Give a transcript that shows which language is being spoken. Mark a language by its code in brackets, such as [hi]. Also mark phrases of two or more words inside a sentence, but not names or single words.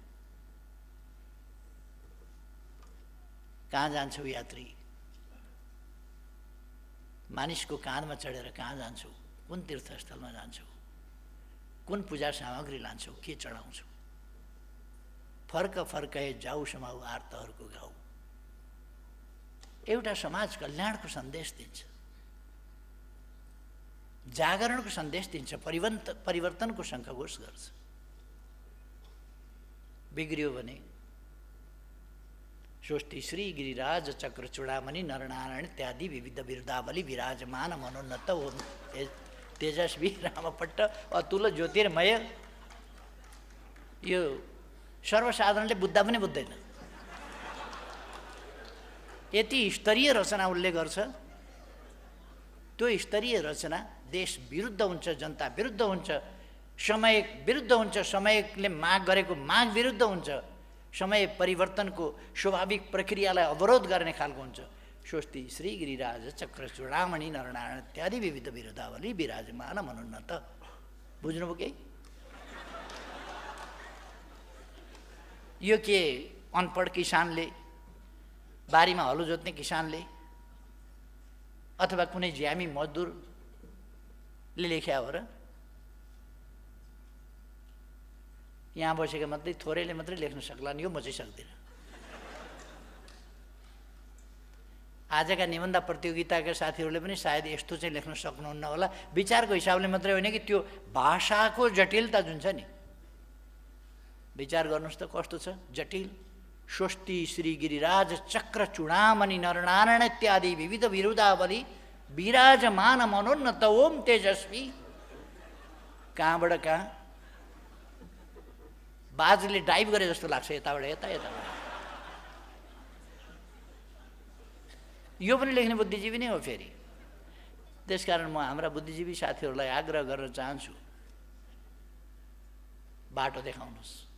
[ne] कहाँ जान्छौ यात्री, मानिसको काँधमा चढेर कहाँ जान्छौ, कुन तीर्थस्थलमा जान्छौ, कुन पूजा सामग्री लान्छौ, के चढाउँछौ, फर्क फर्काए जाऊ समाऊ आर्तहरूको गाउँ। एउटा समाज कल्याणको सन्देश दिन्छ, जागरणको सन्देश दिन्छ, परिवर्तनको शङ्खघोष गर्छ। बिग्रियो भने स्वस्ति श्री गिरिराज चक्र चूडामणि नरनारायण इत्यादि विविध बिरुदावली विराजमान मनोन्नत हो तेजस्वी रामपट्ट अतुल ज्योतिर्मय। यो सर्वसाधारणले बुझ्दा पनि बुझ्दैन। यति स्तरीय रचना उसले गर्छ, त्यो स्तरीय रचना देश विरुद्ध हुन्छ, जनता विरुद्ध हुन्छ, समय विरुद्ध हुन्छ, समयले माग गरेको माग विरुद्ध हुन्छ, समय परिवर्तनको स्वाभाविक प्रक्रियालाई अवरोध गर्ने खालको हुन्छ। स्वस्ति श्री गिरिराज चक्र चूडामणि नरनारायण इत्यादि विविध विरुद्धावली विराजमान मनुन्नत। बुझ्नुभयो केही? यो के अनपढ किसानले, बारीमा हलो जोत्ने किसानले अथवा कुनै ज्यामी मजदुरले लेख्या हो र? यहाँ बसेका मात्रै थोरैले मात्रै लेख्न सक्लान्, यो म चाहिँ सक्दिनँ। आजका निबन्ध प्रतियोगिताका साथीहरूले पनि सायद यस्तो चाहिँ लेख्न सक्नुहुन्न होला। विचारको हिसाबले मात्रै होइन कि त्यो भाषाको जटिलता जुन छ नि, विचार गर्नुहोस् त कस्तो छ जटिल। स्वस्ति श्री गिरिराज चक्र चूडामणि नरनारायण इत्यादि विविध विरुद्धावली विराजमान मनोन्नत ओम तेजस्वी। कहाँबाट कहाँ बाजले डाइभ गरे जस्तो लाग्छ, यताबाट यता, यताबाट। यो पनि लेख्ने बुद्धिजीवी नै हो फेरि। त्यसकारण म हाम्रा बुद्धिजीवी साथीहरूलाई आग्रह गर्न चाहन्छु, बाटो देखाउनुहोस्।